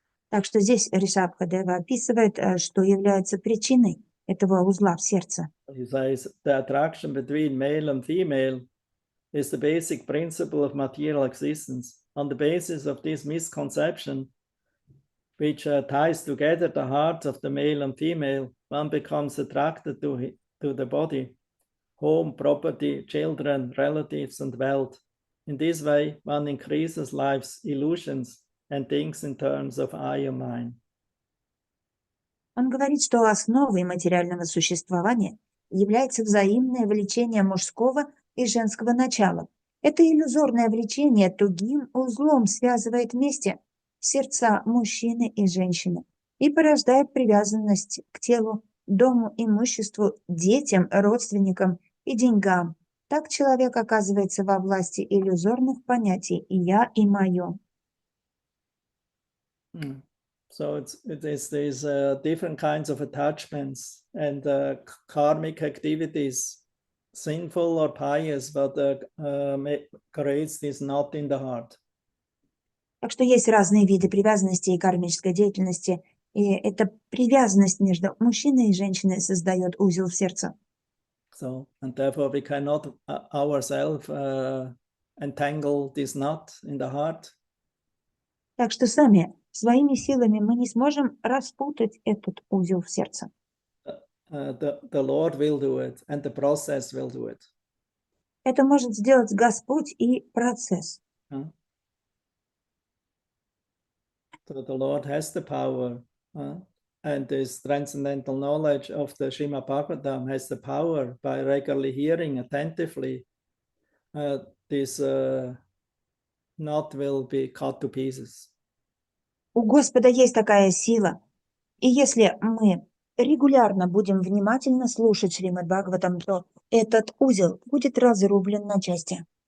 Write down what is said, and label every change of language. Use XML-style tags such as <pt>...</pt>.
<ru>Так что здесь Ришабхадева описывает, что является причиной этого узла в сердце.</ru> <en>He says the attraction between male and female is the basic principle of material existence. On the basis of this misconception, which ties together the hearts of the male and female, one becomes attracted to the body, home, property, children, relatives, and wealth. In this way, one increases life's illusions and thinks in terms of I and mine.</en> <ru>Он говорит, что основой материального существования является взаимное влечение мужского и женского начала. Это иллюзорное влечение тугим узлом связывает вместе сердца мужчины и женщины и порождает привязанность к телу, дому, имуществу, детям, родственникам и деньгам. Так человек оказывается во власти иллюзорных понятий «я» и «моё».</ru> <en>So it is these different kinds of attachments and karmic activities, sinful or pious, but creates this knot in the heart.</en> <ru>Так что есть разные виды привязанности и кармической деятельности, и эта привязанность между мужчиной и женщиной создает узел в сердце.</ru> <en>So, and therefore we cannot ourselves entangle this knot in the heart.</en> <ru>Так что сами своими силами мы не сможем распутать этот узел в сердце.</ru> <en>The Lord will do it, and the process will do it.</en> <ru>Это может сделать Господь и процесс.</ru> <en>So the Lord has the power, and this transcendental knowledge of the Srimad Bhagavatam has the power by regularly hearing attentively. This knot will be cut to pieces.</en> <ru>У Господа есть такая сила, и если мы регулярно будем внимательно слушать Шримад Бхагаватам, то этот узел будет разрублен на части.</ru>